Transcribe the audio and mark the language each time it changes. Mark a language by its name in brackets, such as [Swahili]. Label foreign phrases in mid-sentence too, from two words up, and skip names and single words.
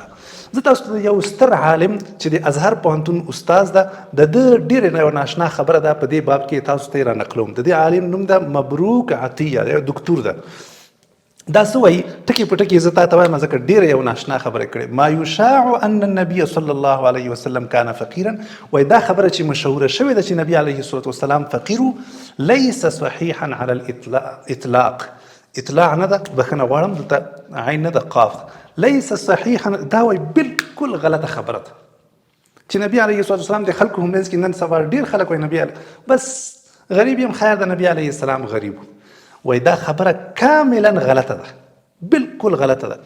[Pashto] زه تاسو ته یو ستر عالم چې د ازهر پوهنتون استاد ده، د ده ډېرې ناشنا خبره ده په دې باب کې تاسو ته یې را نقلوم. د دې عالم نوم ده مبروک عطیه، یو دکتور ده. دا څه وایي ټکي په ټکي زه تا ته وایم ځکه ډېره یو ناشنا خبره کړې. [Arabic] ما یشاع ان النبي صلی الله علیه وسلم کان فقیرا، [Pashto] وایي دا خبره چې مشهوره شوې ده چې نبی [Arabic] علیه الصلاة والسلام [Pashto] فقیر و، [Arabic] لیس صحیحا علی الاطلاق. [Pashto] اطلاع نه ده، بخښنه غواړم دلته عین نه ده قاف، [Arabic] لیس صحیحا، [Pashto] دا وایي بالکل غلطه خبره ده چې نبی [Arabic] علیه الصلاة والسلام [Pashto] د خلکو په منځ کې نن سبا ډېر خلک وایي نبی بس غریب یم، خیر د نبی [Arabic] علیه السلام [Pashto] غریب وای. دا خبره کاملا غلطه ده، بالکل غلطه ده.